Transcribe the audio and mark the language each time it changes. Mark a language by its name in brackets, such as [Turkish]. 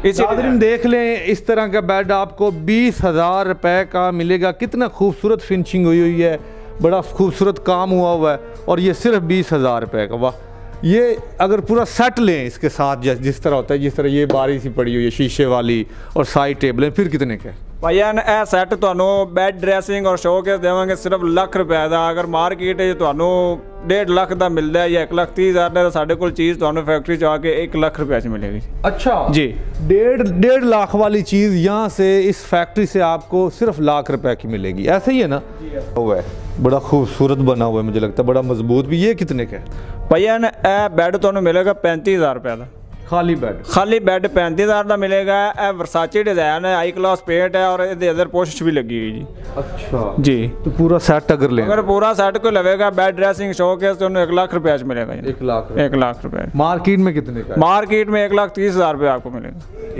[Hindi] नाज़रीन देख लें, इस तरह का बेड आपको 20 हज़ार रुपये का मिलेगा। कितना खूबसूरत फिनिशिंग हुई है, बड़ा खूबसूरत काम हुआ है और ये सिर्फ 20 हज़ार रुपये का। वाह। ये अगर पूरा सेट लें इसके साथ जिस तरह होता है, जिस तरह ये बारी सी पड़ी हुई है शीशे वाली और साइड टेबलें, फिर कितने के? [Punjabi] ਭਾਈਆ ਇਹ ਸੈੱਟ ਤੁਹਾਨੂੰ ਬੈੱਡ ਡਰੈਸਿੰਗ ਔਰ ਸ਼ੋਕੇਸ ਦੇਵਾਂਗੇ ਸਿਰਫ ਲੱਖ ਰੁਪਏ ਦਾ। ਅਗਰ ਮਾਰਕੀਟ 'ਚ ਤੁਹਾਨੂੰ 1.5 ਲੱਖ ਦਾ ਮਿਲਦਾ ਹੈ ਜਾਂ 1,30,000 ਦਾ, ਤਾਂ ਸਾਡੇ ਕੋਲ ਚੀਜ਼ ਤੁਹਾਨੂੰ फैक्ट्री 'ਚ ਆ ਕੇ 1 ਲੱਖ रुपए 'ਚ मिलेगी। [Hindi] अच्छा जी, 1.5 लाख वाली चीज़ यहाँ से इस फैक्ट्री से आपको सिर्फ लाख रुपए की मिलेगी, ऐसा ही है ना? हुआ है, बड़ा खूबसूरत बना हुआ है, मुझे लगता है बड़ा मजबूत भी। ये कितने का है? [Punjabi] ਭਾਈਆ ਇਹ ਬੈੱਡ ਤੁਹਾਨੂੰ ਮਿਲੇਗਾ 35,000 रुपए ਦਾ। [Hindi] खाली बेड? खाली बेड 35,000 का मिलेगा। यह वर्साचे डिज़ाइन है, हाई क्लास पेंट है और ये अंदर पोस्ट भी लगी हुई जी। अच्छा जी, तो पूरा सेट अगर ले, अगर पूरा सेट को लगेगा बेड ड्रेसिंग शोकेस तो 1 लाख रुपए मिलेगा जी। 1 लाख रुपए। मार्केट में कितने का है? मार्केट में 1,30,000 रुपये आपको मिलेगा।